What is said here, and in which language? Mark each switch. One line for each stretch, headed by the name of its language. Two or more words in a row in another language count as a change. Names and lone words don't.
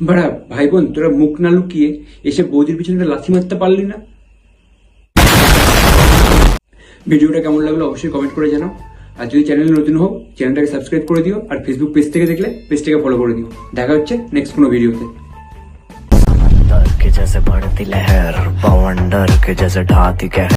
Bangla: বাড়া ভাই বোন তোরা মুখ না লুকিয়ে এসে বৌদির পিছনে লাথি মারতে পারলি না? ভিডিওটা কেমন লাগলো অবশ্যই কমেন্ট করে জানাও। আর যদি চ্যানেলে নতুন হও চ্যানেলটাকে সাবস্ক্রাইব করে দিও, আর ফেসবুক পেজ থেকে দেখলে পেজটাকে ফলো করে দিও। দেখা হচ্ছে নেক্সট কোনো ভিডিওতে।
Hindi: जैसे बढ़ती लहर बवंडर के जैसे ढाती कहर